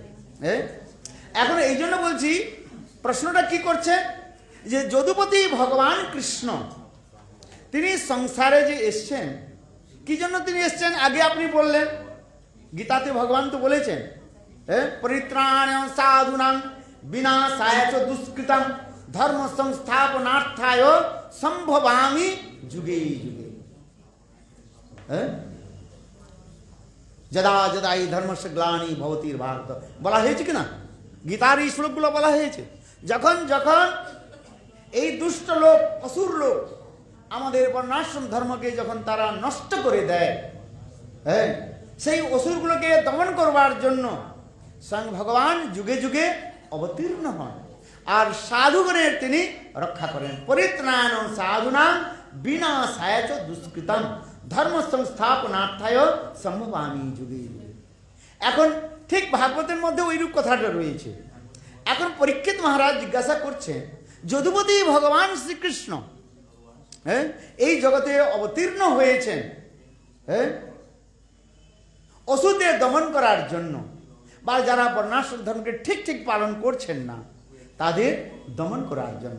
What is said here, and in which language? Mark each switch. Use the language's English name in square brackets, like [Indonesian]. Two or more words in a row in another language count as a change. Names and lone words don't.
[Bangla] হ্যাঁ এখন এই জন্য বলছি, প্রশ্নটা কি করছে যে যদুপতি ভগবান কৃষ্ণ তিনি সংসারে যে এসছেন, কি জন্য তিনি এসছেন আগে আপনি বললেন, গীতাতে ভগবান তো বলেছেন [Sanskrit] পরিত্রাণ সাধুনাং বিনাশায় চ দুষ্কৃতম ধর্ম সংস্থাপনার্থায় সম্ভবামি যুগে যুগে। যদা যদা [Bangla] এই [Sanskrit] ধর্মস্য গ্লানি ভবতির ভারত [Bangla] বলা হয়েছে কিনা, গীতার এই শ্লোকগুলো বলা হয়েছে। যখন যখন এই দুষ্ট লোক অসুর লোক আমাদের বর্ণাশ্রম ধর্মকে যখন তারা নষ্ট করে দেয়, হ্যাঁ সেই অসুরগুলোকে দমন করবার জন্য স্বয়ং ভগবান যুগে যুগে অবতীর্ণ হন আর সাধুগণের তিনি রক্ষা করেন। [Sanskrit] পরিত্রাণ সাধুনাং বিনাশায় চ দুষ্কৃতম ধর্ম সংস্থাপনার্থায় সম্ভবামি যুগে যুগে। [Bangla] এখন ঠিক ভাগবতের মধ্যে ওইরূপ কথাটা রয়েছে। এখন পরীক্ষিত মহারাজ জিজ্ঞাসা করছেন, যদুপতি ভগবান শ্রীকৃষ্ণ হ্যাঁ এই জগতে অবতীর্ণ হয়েছেন হ্যাঁ অসুরদের দমন করার জন্য, বা যারা বর্ণাশ্রম ধর্মকে ঠিক ঠিক পালন করছেন না তাদের দমন করার জন্য।